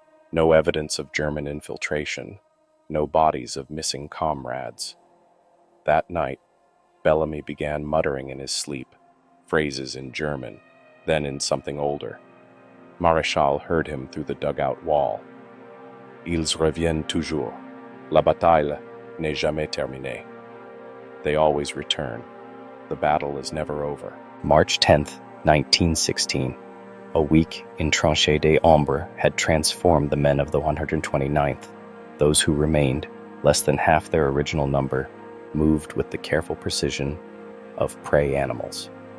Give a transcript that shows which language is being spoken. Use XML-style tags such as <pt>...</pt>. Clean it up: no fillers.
<en>No evidence of German infiltration, no bodies of missing comrades. That night, Bellamy began muttering in his sleep, phrases in German, then in something older. Maréchal heard him through the dugout wall.</en> <fr>Ils reviennent toujours. La bataille n'est jamais terminée.</fr> <en>They always return. The battle is never over. March 10th, 1916. A week in Tranchée des Ombres had transformed the men of the 129th. Those who remained, less than half their original number, moved with the careful precision of prey animals.</en>